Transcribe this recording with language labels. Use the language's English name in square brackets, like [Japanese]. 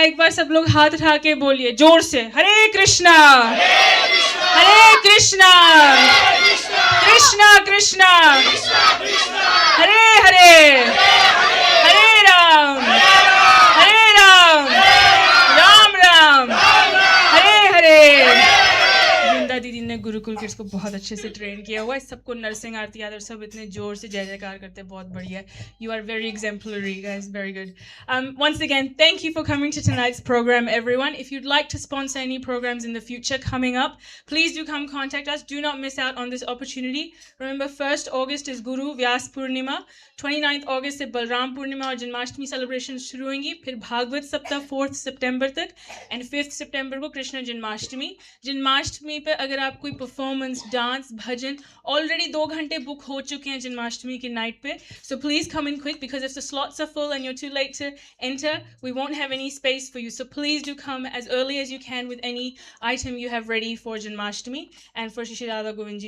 [Hindi] एक बार सब लोग हाथ उठा के बोलिए जोर से, हरे कृष्णा हरे कृष्णा कृष्णा कृष्णा हरे हरे हरे राम राम राम हरे हरे। वृंदा दीदी ने गुरुकुल किड्स को बहुत अच्छे से ट्रेन किया हुआ है, सबको नरसिंह आरती याद और सब इतने जोर से जय जयकार करते हैं, बहुत बढ़िया है। [English] You are very exemplary guys, very good. Once again, thank you for coming to tonight's program, everyone. If you'd like to sponsor any programs in the future coming up, please do come contact us. Do not miss out on this opportunity. Remember, 1st August is Guru Vyas Purnima, 29th August [Hindi] से बलराम पूर्णिमा और Janmashtami celebration शुरू होंगी, फिर भागवत सप्ताह 4th सितंबर तक and 5th सितंबर को कृष्ण जन्माष्टमी। जन्माष्टमी पे अगर आप कोई परफॉर्मेंस, डांस, भजन, ऑलरेडी 2 घंटे बुक हो चुके हैं जन्माष्टमी की नाइट पे, [English] So please come in quick because if the slots are full and you're too late to enter, we won't have any space for you. So please do come as early as you can with any item you have ready for Janmashtami and for Shri Radha Govindji's